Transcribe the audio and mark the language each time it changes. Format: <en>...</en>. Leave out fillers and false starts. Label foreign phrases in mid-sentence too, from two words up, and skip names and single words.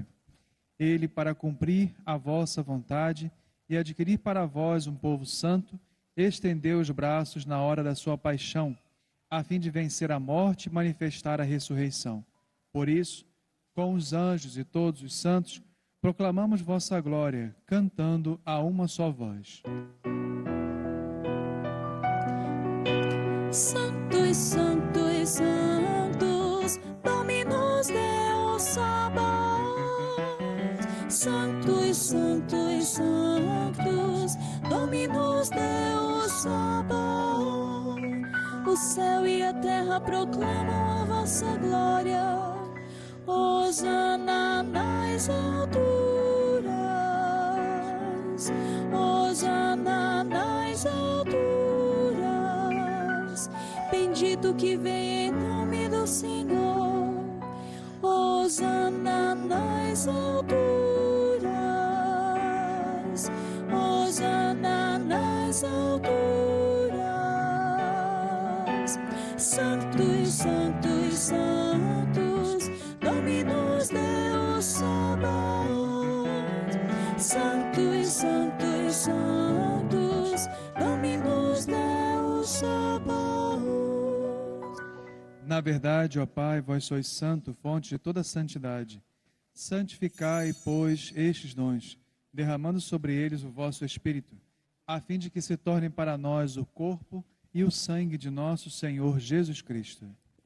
<pt>Ele, para cumprir a vossa vontade e adquirir para vós um povo santo, estendeu os braços na hora da sua paixão, a fim de vencer a morte e manifestar a ressurreição. Por isso, com os anjos e todos os santos, proclamamos vossa glória, cantando a uma só voz. Santos, santos, santos,</pt> <la>Dominus Deus Sabaoth.</la> <pt>Santos, santos, santos,</pt> <la>Dominus Deus Sabaoth.</la> <pt>O céu e a terra proclamam a vossa glória. Hosana nas alturas, Hosana nas alturas. Bendito que vem em nome do Senhor. Hosana nas alturas, Hosana nas alturas. Santos, santos, santos,</pt> <la>Dominus Deus Sabaoth.</la> <pt>Santos, santos, santos,</pt> <la>Dominus Deus Sabaoth.</la> <pt>Na verdade, ó Pai, vós sois santo, fonte de toda santidade. Santificai, pois, estes dons, derramando sobre eles o vosso Espírito, a fim de que se tornem para nós o corpo e o sangue de nosso Senhor Jesus Cristo.</pt>